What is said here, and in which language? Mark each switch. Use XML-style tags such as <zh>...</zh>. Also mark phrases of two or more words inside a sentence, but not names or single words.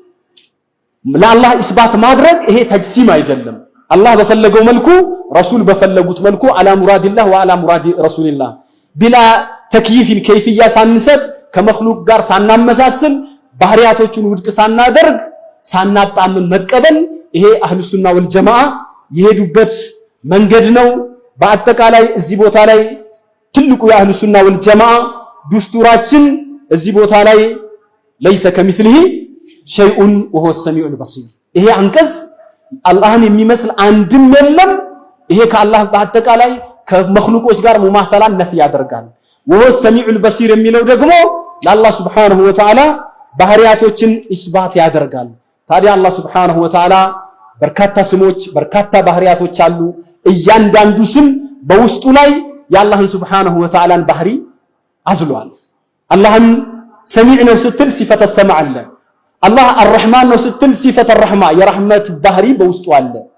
<am>ለአላህ ኢስባት ማድረግ ይሄ ተጅሲም አይደለም አላህ በፈለገው መልኩ ረሱል በፈለጉት መልኩ</am> <ar>على مراد الله وعلى مراد رسول الله بلا تكييف</ar> <am>ከይፍያ ሳንሰጥ ከመخلوቅ ጋር ሳናመሳስል ባህሪያቶቹን ውድቅ ሳናደርግ ሳናጣምን መቀበል ይሄ</am> <ar>أهل السنة والجماعة</ar> <am>የሄዱበት መንገድ ነው በአጠቃላይ እዚህ ቦታ ላይ ትልቁ የአህሉ ሱና ወልጀማዓ ዱስቱራችን እዚህ ቦታ ላይ</am> <ar>ليس كمثله شيء وهو السميع البصير</ar> <am>ይሄ አንቀጽ አላህን የሚመስል አንድም የለም ይሄ ከአላህ በአጠቃላይ ከመخلوቆች ጋር ሙማሰላን ነፍ ያደርጋል</am> <ar>وهو السميع البصير</ar> <am>የሚለው ደግሞ ለአላህ</am> <ar>سبحانه وتعالى</ar> <am>ባህሪያቶችን ኢስባት ያደርጋል ታዲያ አላህ</am> <ar>سبحانه وتعالى</ar> <am>በርካታ ስሞች በርካታ ባህሪያቶች አሉ እያንዳንዱ ስም በውስጡ ላይ የአላህን</am> <ar>سبحانه وتعالى</ar> <am>ን ባህሪ አዝሏል አላህን ሰሚዕ ነው ስትል</am> <ar>صفة سمع</ar> <am>አለ አላህ አርህማን ነው ስትል</am> <ar>صفة رحمة</ar> <am>የረህመት ባህሪ በውስጡ አለ</am>